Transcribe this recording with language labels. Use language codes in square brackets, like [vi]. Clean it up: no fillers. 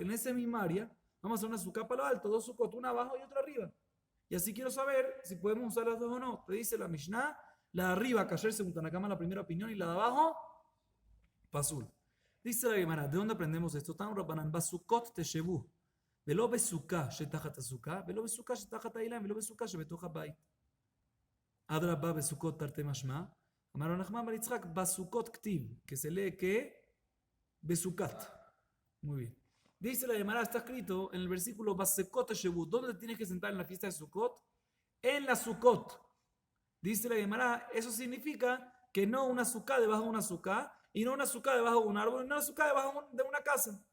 [es] En ese mismo área, vamos a hacer una sukkah para lo alto, 2 sukkot, una abajo y otra arriba. Y así quiero saber si podemos usar las dos o no. Te dice la Mishnah, la de arriba, Kasher según Tanakama, la primera opinión, y la de abajo, Pasul. Dice la Gemara, ¿de dónde aprendemos esto? [he] Tan Rabbanan, Basukot Teshebu. ולא בסוכה שתחת הסוכה, ולא בסוכה שתחת האילן, ולא בסוכה שבתוך הבית. [arc] אדרבה בסוכות תרתי משמע, אמר רבי נחמן בר יצחק, בסוכות כתיב, [es] que se lee que besukat. Muy bien. Dice la Gemara, está escrito en el versículo [he] Basekot Shebut. [es] ¿Dónde te tienes que sentar en la fiesta de Sukkot? En la Sukkot. Dice la Gemara, eso significa que no una sukkah debajo de una sukkah, y no una sukkah debajo de un árbol, y no una sukkah debajo de una casa.